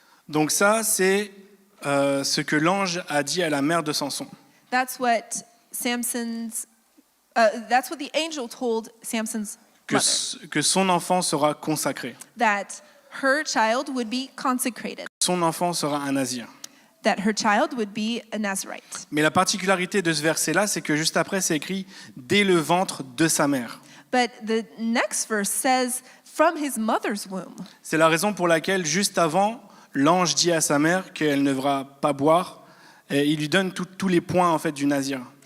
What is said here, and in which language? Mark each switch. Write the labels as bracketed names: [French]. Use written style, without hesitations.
[French] Donc ça, c'est ce que l'ange a dit à la mère de Samson. [English] That's what the angel told Samson's mother. [French] Que son enfant sera consacré. [English] That her child would be consecrated. [French] Son enfant sera un nazir. [English] That her child would be a Nazirite. [French] Mais la particularité de ce verset-là, c'est que juste après, c'est écrit « dès le ventre de sa mère ». [English] But the next verse says from his mother's womb. [French] C'est la raison pour laquelle, juste avant, l'ange dit à sa mère qu'elle ne devra pas boire. Et il lui donne tous les points en fait du nazir.